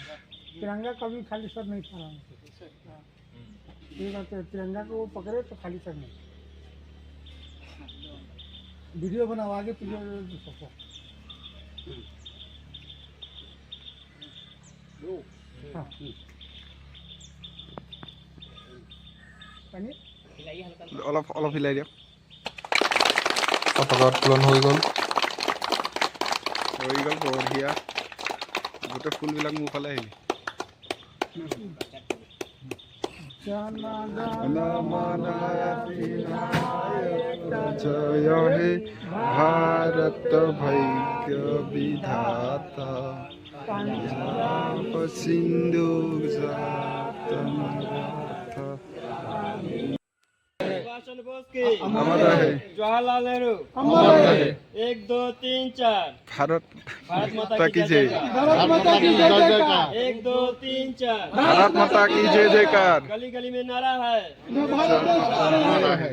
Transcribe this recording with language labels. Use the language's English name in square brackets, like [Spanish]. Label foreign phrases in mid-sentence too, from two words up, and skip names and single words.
[Hindi] तिरंगा कभी खाली सर नहीं था। तिरंगा को पकड़े तो खाली सर नहीं। वीडियो बनाओ, आगे पीछे सबको। हाँ, [Assamese] অলপ হিলাই দিয়ক। পতাকা উত্তোলন হৈ গ'ল। বঢ়িয়া। গোটেই ফুলবিলাক মোৰ ফালে আহিলে। [Bangla] জয় হে ভাৰত ভাগ্য বিধাতা, সিন্ধু [Hindi] चंद्र बोस की अमर रहे। जवाहरलाल नेहरू अमर रहे। 1 2 3 4 भारत भारत माता माता की की जय जय। भारत माता की जय जयकार 1 2 3 4 भारत माता की जय जयकार। गली गली में नारा है जो भारत देश हमारा है